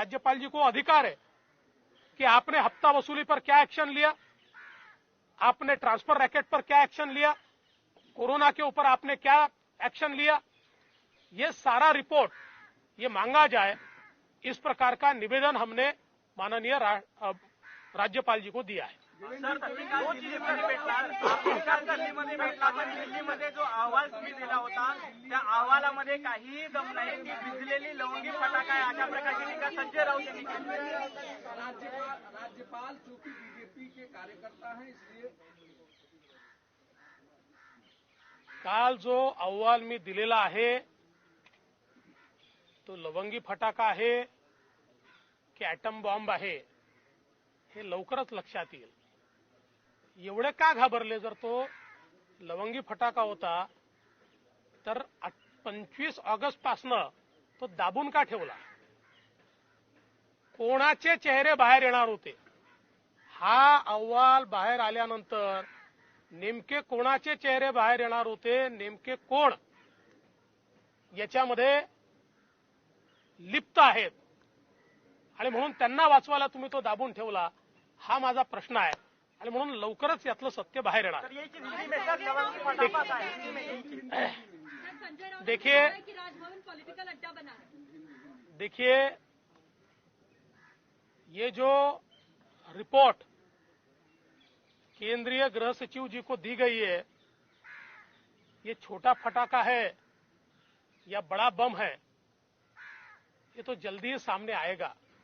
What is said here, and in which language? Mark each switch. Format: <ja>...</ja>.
<hi>राज्यपाल जी को अधिकार है कि आपने हफ्ता वसूली पर क्या एक्शन लिया, आपने ट्रांसफर रैकेट पर क्या एक्शन लिया, कोरोना के ऊपर आपने क्या एक्शन लिया, ये सारा रिपोर्ट ये मांगा जाए। इस प्रकार का निवेदन हमने माननीय राज्यपाल जी को दिया है।</hi> <mr>सर, दो चीजेमध्ये भेटला, आपण दिल्लीमध्ये भेटला, पण दिल्लीमध्ये जो अहवाल तुम्ही दिला होता त्या अहवालामध्ये काहीही दम नाही की भिजलेली लवंगी फटाका आहे अशा प्रकारची टीका संजय राऊत यांनी केली।</mr> <hi>राज्यपाल चूंकि बीजेपी के कार्यकर्ता हैं इसलिए</hi> <mr>काल जो अहवाल मी दिलेला आहे तो लवंगी फटाका आहे की ॲटम बॉम्ब आहे हे लवकरच लक्षात येईल। एवढे का घाबरले? जर तो लवंगी फटाका होता तर 25 ऑगस्ट पासनं तो दाबून का ठेवला? कोणाचे चेहरे बाहेर येणार होते? हा अहवाल बाहेर आल्यानंतर नेमके कोणाचे चेहरे बाहेर येणार होते, नेमके कोण याच्यामध्ये लिप्त आहेत आणि म्हणून त्यांना वाचवायला तुम्ही तो दाबून ठेवला, हा माझा प्रश्न आहे. आणि म्हणून लवकरच यातलं सत्य बाहेर येणार.</mr> <hi>सर यही चीज हिंदी में सर लवंगी फटाका का है, हिंदी में यही चीज. देखिए राजभवन पॉलिटिकल अड्डा बना है. देखिए, ये जो रिपोर्ट केंद्रीय गृह सचिव जी को दी गई है, ये छोटा फटाका है या बड़ा बम है, ये तो जल्दी ही सामने आएगा.</hi>